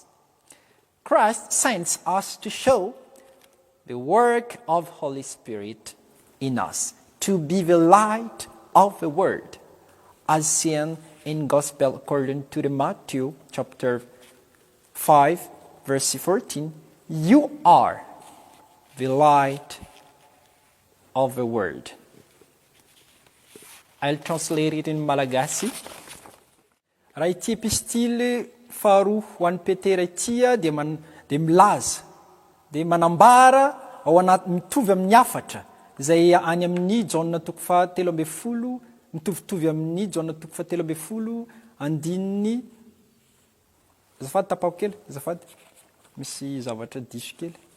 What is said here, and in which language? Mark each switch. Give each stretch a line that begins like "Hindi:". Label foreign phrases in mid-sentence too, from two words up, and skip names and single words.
English: Christ sends us to show the work of Holy Spirit in us, to be the light of the world, as seen in Gospel according to the Matthew chapter 5, verse 14. You are the light of the world. I'll translate it in Malagasy.
Malagasy: Raha ity epistily faharoa ho an'ny Petera ity dia milaza, dia manambara ao anaty mitovy amin'ny hafatra, izay any amin'ny Jauna toko 7:12 mitovitovy amin'ny Jaona 7:12 andininy azafady tapako kely azafady misy zavatra diso kely